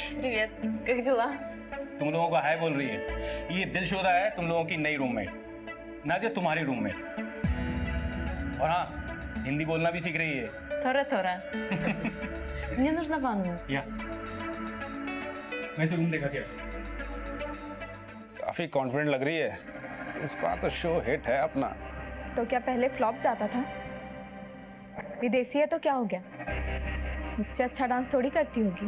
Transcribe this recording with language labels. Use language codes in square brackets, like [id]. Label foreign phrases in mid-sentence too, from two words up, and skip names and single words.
[ru] Привет, как дела? [hi] तुम लोगों का हाय बोल रही है। ये दिलशोदा है तुम लोगों की नई रूममेट, नाजिया तुम्हारी रूममेट। और हाँ, हिंदी बोलना भी सीख रही है। [ru] थोड़ा Мне нужна ванную. [hi] या मैं इसे रूम देखा क्या? काफी कॉन्फिडेंट लग रही है, इस बार तो [en] show hit [hi] है अपना। तो क्या पहले फ्लॉप जाता था? विदेशी है तो क्या हो गया, मुझसे अच्छा डांस थोड़ी करती होगी।